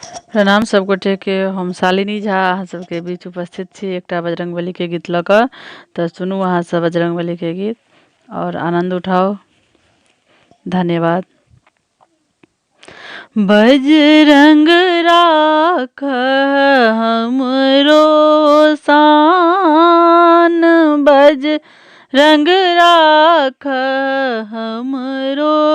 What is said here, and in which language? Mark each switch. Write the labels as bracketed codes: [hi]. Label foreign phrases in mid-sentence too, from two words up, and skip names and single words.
[mai] प्रणाम सब गोटे के। हम शालिनी झा अहाँ सबके बीच उपस्थित छी एकटा बजरंगबली के गीत लऽ कऽ। तऽ सुनू अहाँ सब बजरंगबली के गीत और आनंद उठाओ। धन्यवाद। बजरंग राख हमरो शान, बजरंग राख हमरो